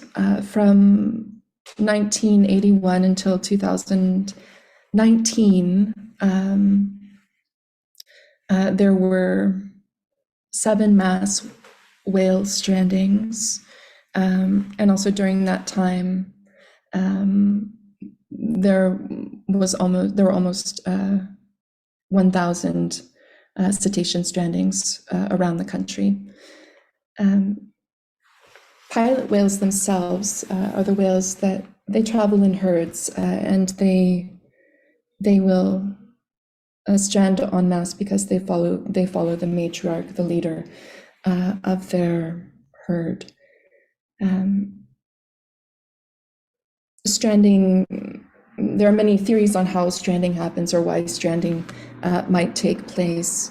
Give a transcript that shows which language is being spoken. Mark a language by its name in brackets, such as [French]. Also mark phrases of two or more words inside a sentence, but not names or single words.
[English] From 1981 until 2019, there were 7 mass whale strandings, and also during that time, there were almost 1,000 cetacean strandings around the country. Pilot whales themselves are the whales that they travel in herds, and they will strand en masse because they follow the matriarch, the leader of their herd. Stranding, there are many theories on how stranding happens or why stranding might take place.